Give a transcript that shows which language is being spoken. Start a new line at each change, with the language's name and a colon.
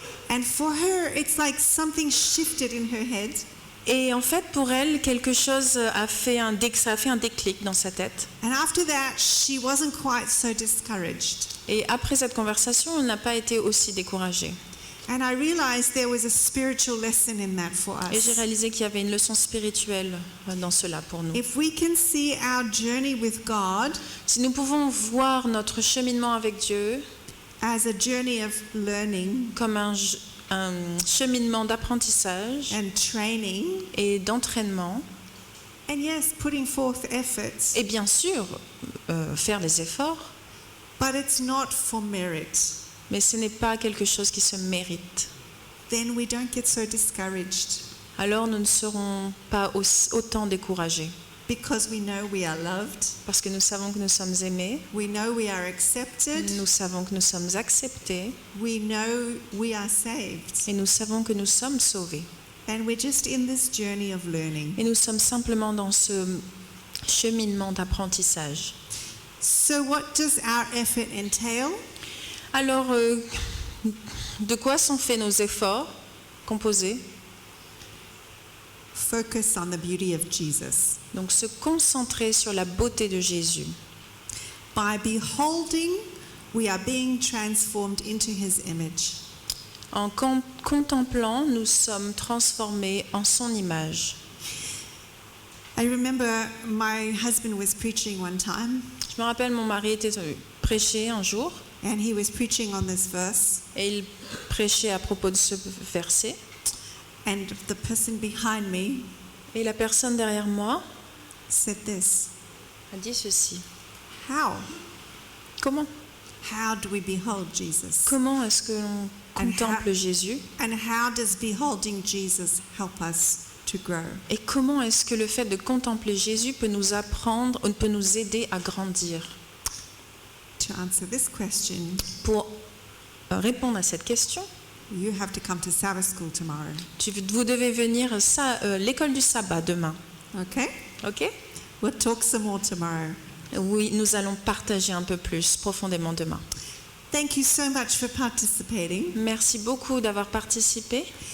English: And for her, it's like something shifted in her head.
French: Et en fait, pour elle, quelque chose ça a fait un déclic dans sa tête.
English: And after that, she wasn't quite so discouraged.
French: Et après cette conversation, elle n'a pas été aussi découragée.
English: And I realized there was a spiritual lesson in that for
French: Et j'ai
English: us.
French: réalisé qu'il y avait une leçon spirituelle dans cela pour nous.
English: If we can see our journey with God
French: Si nous pouvons voir notre cheminement avec Dieu
English: as a journey of learning
French: comme un cheminement d'apprentissage
English: and training,
French: et d'entraînement,
English: and yes, putting forth efforts,
French: et bien sûr faire des efforts,
English: but it's not for merit,
French: mais ce n'est pas quelque chose qui se mérite.
English: then we don't get so discouraged
French: Alors nous ne serons pas autant découragés
English: because we know we are loved,
French: parce que nous savons que nous sommes aimés,
English: we know we are accepted,
French: nous savons que nous sommes acceptés
English: we know we are saved,
French: et nous savons que nous sommes sauvés.
English: and we're just in this journey of learning.
French: Et nous sommes simplement dans ce cheminement d'apprentissage.
English: So what does our effort entail?
French: Alors, de quoi sont faits nos efforts composés?
English: Focus on the beauty of Jesus.
French: Donc, se concentrer sur la beauté de Jésus.
English: By beholding, we are being transformed into his image.
French: En contemplant, nous sommes transformés en son image.
English: I remember my husband was preaching one time,
French: Je me rappelle, mon mari était prêché un jour
English: and he was preaching on this verse,
French: et il prêchait à propos de ce verset.
English: and the person behind me
French: Et la personne derrière moi
English: said this:
French: a dit ceci.
English: "How?
French: Comment?
English: How do we behold Jesus?
French: Comment est-ce que l'on contemple Jésus?
English: And how does beholding Jesus help us to grow?"
French: Et comment est-ce que le fait de contempler Jésus peut nous apprendre, peut nous aider à grandir?
English: To answer this question,
French: Pour répondre à cette question,
English: you have to come to Sabbath school tomorrow.
French: vous devez venir l'école du sabbat demain.
English: Okay?
French: Ok?
English: We'll talk some more tomorrow.
French: Oui, nous allons partager un peu plus profondément demain.
English: Thank you so much for participating.
French: Merci beaucoup d'avoir participé.